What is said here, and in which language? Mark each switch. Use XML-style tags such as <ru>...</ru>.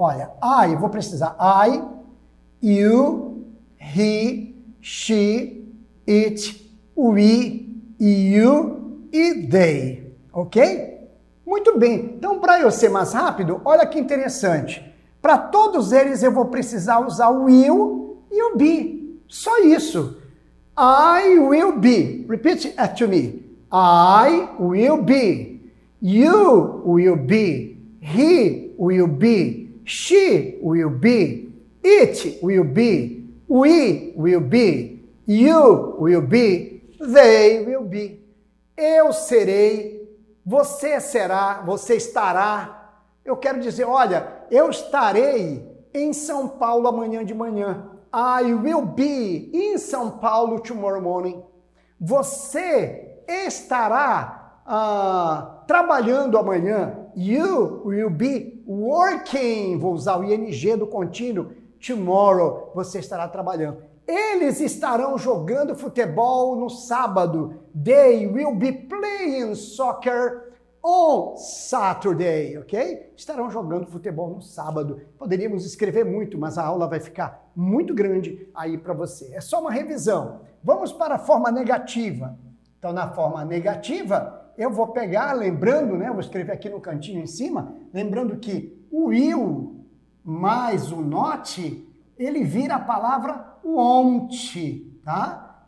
<pt>Olha, eu vou precisar</pt> <en>I, you, he, she, it, we, you e they, ok?</en> <pt>Muito bem, então para eu ser mais rápido, olha que interessante. Para todos eles eu vou precisar usar o will e o be, só isso.</pt> <en>I will be, repeat after me. I will be, you will be, he will be, she will be, it will be, we will be, you will be, they will be.</en> <pt>Eu serei, você será, você estará. Eu quero dizer, olha, eu estarei em São Paulo amanhã de manhã.</pt> <en>I will be in São Paulo tomorrow morning.</en> <pt>Você estará trabalhando amanhã.</pt> <en>You will be working.</en> <pt>Vou usar o ing do contínuo. Tomorrow, você estará trabalhando. Eles estarão jogando futebol no sábado.</pt> <en>They will be playing soccer on Saturday, ok?</en> <pt>Estarão jogando futebol no sábado. Poderíamos escrever muito, mas a aula vai ficar muito grande aí para você. É só uma revisão. Vamos para a forma negativa. Então, na forma negativa, eu vou pegar, lembrando, né? Vou escrever aqui no cantinho em cima, lembrando que o will mais o not, ele vira a palavra won't, tá?</pt>